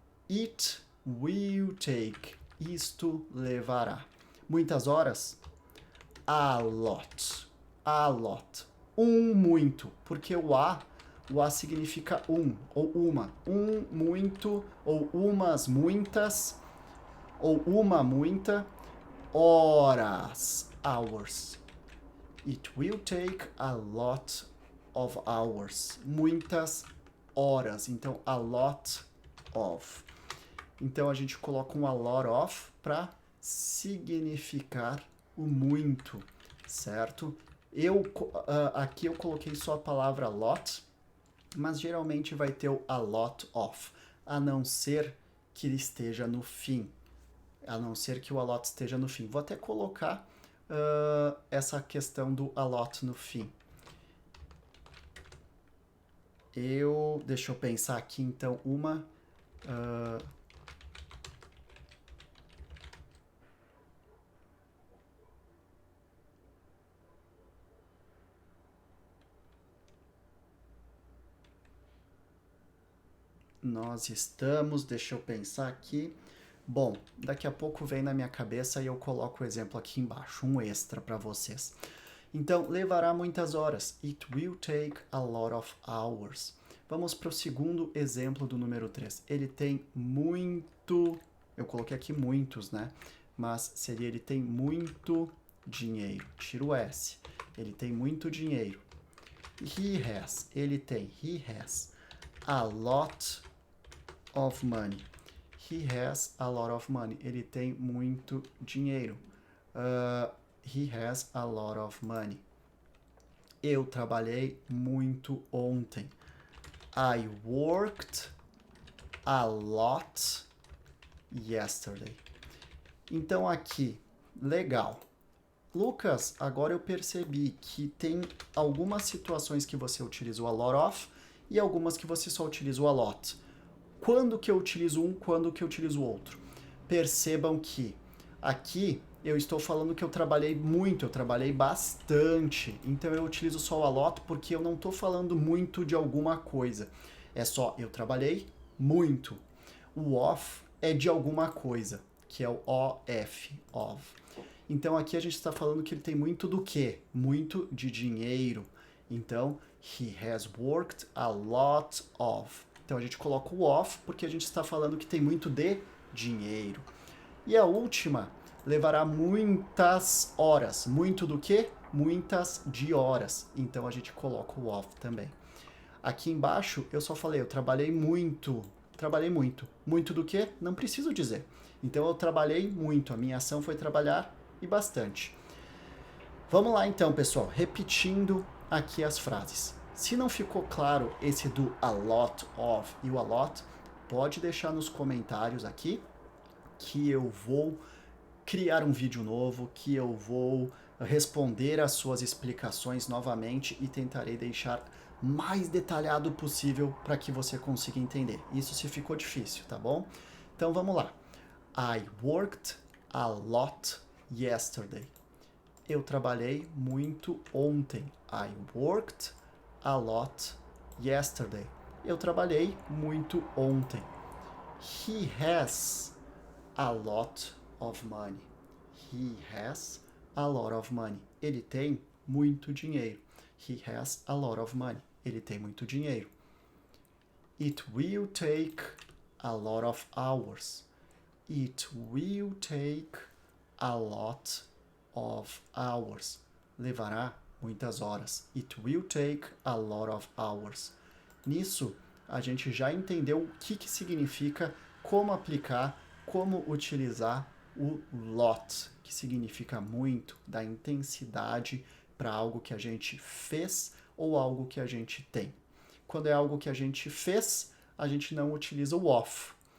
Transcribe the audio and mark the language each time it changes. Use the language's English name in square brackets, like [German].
[English] It will take. [Portuguese] Isto levará. Muitas horas? [English] A lot. A lot. [Portuguese] Muito, porque o a significa ou uma. Muito, ou umas muitas, ou uma muita. Horas. Hours. [English] It will take a lot of hours. [Portuguese] Muitas horas. Então, a lot of. Então, a gente coloca um a lot of para significar o muito, certo? Aqui eu coloquei só a palavra lot, mas geralmente vai ter o a lot of, a não ser que ele esteja no fim. A não ser que o a lot esteja no fim. Vou até colocar essa questão do a lot no fim. Deixa eu pensar aqui, então, uma... nós estamos, deixa eu pensar aqui. Bom, daqui a pouco vem na minha cabeça e eu coloco o exemplo aqui embaixo, um extra para vocês. Então, levará muitas horas. [English] It will take a lot of hours. [Portuguese] Vamos para o segundo exemplo do número 3. Ele tem muito... Eu coloquei aqui muitos, né? Mas seria ele tem muito dinheiro. Tira o S. Ele tem muito dinheiro. [English] He has. [Portuguese] Ele tem. [English] He has a lot of money. He has a lot of money. [Portuguese] Ele tem muito dinheiro. [English] He has a lot of money. [Portuguese] Eu trabalhei muito ontem. [English] I worked a lot yesterday. [Portuguese] Então aqui, legal. Lucas, agora eu percebi que tem algumas situações que você utiliza o a lot of e algumas que você só utiliza o a lot. Quando que eu utilizo um, quando que eu utilizo o outro? Percebam que aqui eu estou falando que eu trabalhei muito, eu trabalhei bastante. Então eu utilizo só o a lot porque eu não estou falando muito de alguma coisa. É só eu trabalhei muito. O of é de alguma coisa, que é o OF, of. Então aqui a gente está falando que ele tem muito do quê? Muito de dinheiro. [English] Então, he has worked a lot of. [Portuguese] Então a gente coloca o of porque a gente está falando que tem muito de dinheiro. E a última levará muitas horas. Muito do quê? Muitas de horas. Então a gente coloca o of também. Aqui embaixo eu só falei, eu trabalhei muito. Trabalhei muito. Muito do quê? Não preciso dizer. Então eu trabalhei muito. A minha ação foi trabalhar e bastante. Vamos lá então, pessoal. Repetindo aqui as frases. Se não ficou claro esse do a lot of e o a lot, pode deixar nos comentários aqui que eu vou criar um vídeo novo, que eu vou responder as suas explicações novamente e tentarei deixar mais detalhado possível para que você consiga entender. Isso se ficou difícil, tá bom? Então vamos lá. [English] I worked a lot yesterday. [Portuguese] Eu trabalhei muito ontem. [English] I worked a lot yesterday. [Portuguese] Eu trabalhei muito ontem. [English] He has a lot of money. He has a lot of money. [Portuguese] Ele tem muito dinheiro. [English] He has a lot of money. [Portuguese] Ele tem muito dinheiro. [English] It will take a lot of hours. It will take a lot of hours. [Portuguese] Levará muitas horas. [English] It will take a lot of hours. [Portuguese] Nisso, a gente já entendeu o que significa, como aplicar, como utilizar o lot, que significa muito, da intensidade para algo que a gente fez ou algo que a gente tem. Quando é algo que a gente fez, a gente não utiliza o of.